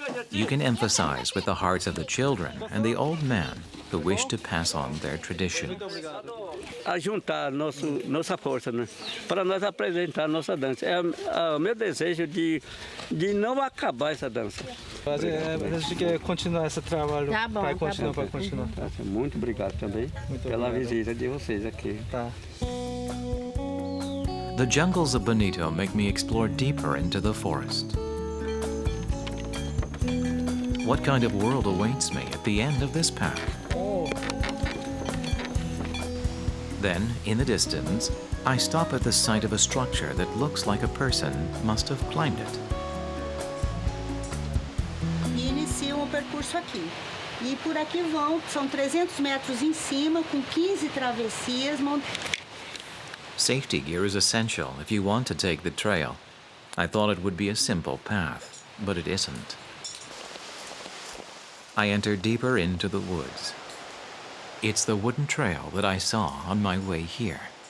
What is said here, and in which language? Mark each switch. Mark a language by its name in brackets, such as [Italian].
[English] You can emphasize with the hearts of the children and the old men who wish to pass on their tradition. [Portuguese] a juntar nossa força, né? Para nós apresentar nossa dança. É o meu desejo de não acabar essa dança. A gente quer continuar esse trabalho. Tá bom, vai tá continuar, bom. vai continuar. Muito obrigado também pela obrigado. visita de vocês aqui. Tá. [English] The jungles of Bonito make me explore deeper into the forest. What kind of world awaits me at the end of this path? Then, in the distance, I stop at the sight of a structure that looks like a person must have climbed it. [Portuguese] E iniciam o percurso aqui. E por aqui vão, são 300 metros em cima, com 15 travessias. [English] Safety gear is essential if you want to take the trail. I thought it would be a simple path, but it isn't. I enter deeper into the woods. It's the wooden trail that I saw on my way here.